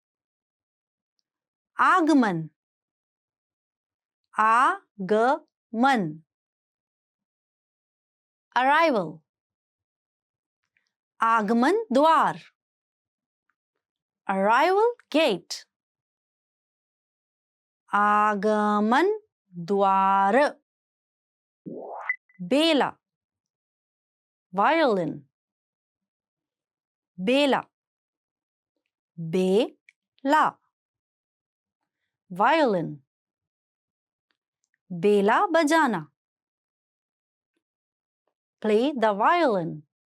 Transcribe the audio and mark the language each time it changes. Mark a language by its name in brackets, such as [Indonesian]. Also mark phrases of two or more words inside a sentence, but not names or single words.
[Hindi] आगमन, आगमन, arrival. आगमन द्वार, [English] arrival gate. [Hindi] आगमन द्वार. Bela, violin. बेला, बेला, violin. बेला बजाना, [English] play the violin.